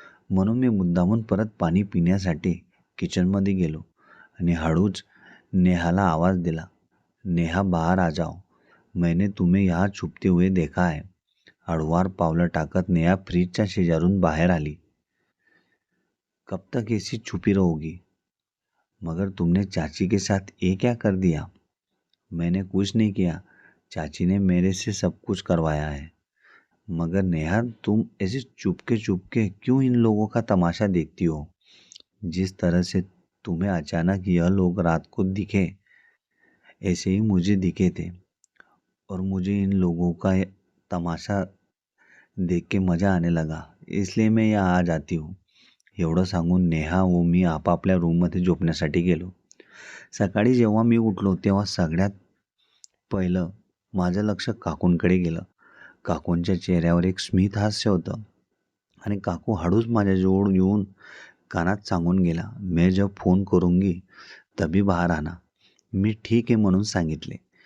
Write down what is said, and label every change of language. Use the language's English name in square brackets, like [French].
[Marathi] म्हणून मी मुद्दामून परत पाणी पिण्यासाठी किचनमध्ये गेलो आणि हळूच नेहाला आवाज दिला, [Hindi] नेहा बाहर आ जाओ, मैंने तुम्हें यहाँ छुपते हुए देखा है. [Marathi] हळूवार पावलं टाकत नेहा फ्रीजच्या शेजारून बाहेर आली. [Hindi] कब तक ऐसी छुपी रहोगी? मगर तुमने चाची के साथ ये क्या कर दिया? मैंने कुछ नहीं किया, चाची ने मेरे से सब कुछ करवाया है. मगर नेहा, तुम ऐसे चुपके क्यों इन लोगों का तमाशा देखती हो? जिस तरह से तुम्हें अचानक यह लोग रात को दिखे, ऐसे ही मुझे दिखे थे और मुझे इन लोगों का तमाशा देख के मजा आने लगा, इसलिए मैं यहाँ आ जाती हूँ. [Marathi] एवढं सांगून नेहा व मी आपापल्या रूममध्ये झोपण्यासाठी गेलो. सकाळी जेव्हा मी उठलो तेव्हा सगळ्यात पहिलं माझं लक्ष काकूंकडे गेलं. काकूंच्या चेहऱ्यावर एक स्मित हास्य होतं आणि काकू हळूच माझ्याजवळ येऊन कानात सांगून गेला, [Hindi] मैं जब फोन करूंगी तभी बाहर आना. [Marathi] मी ठीक आहे म्हणून सांगितले.